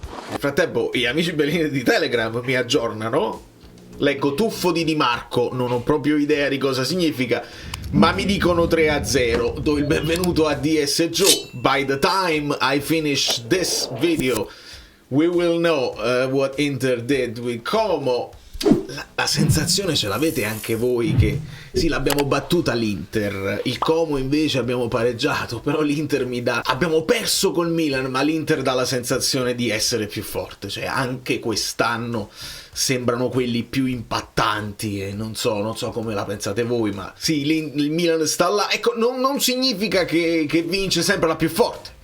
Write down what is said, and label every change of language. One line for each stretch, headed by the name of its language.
Italian: Nel frattempo, gli amici bellini di Telegram mi aggiornano. Leggo tuffo di Marco, non ho proprio idea di cosa significa, ma mi dicono 3-0. Do il benvenuto a DS Joe.
English: By the time I finish this video, we will know what Inter did with Como.
Italian: La sensazione ce l'avete anche voi che sì, l'abbiamo battuta l'Inter, il Como invece abbiamo pareggiato, però l'Inter abbiamo perso col Milan, ma l'Inter dà la sensazione di essere più forte, cioè anche quest'anno sembrano quelli più impattanti e non so come la pensate voi, ma sì, il Milan sta là, ecco, non significa che vince sempre la più forte.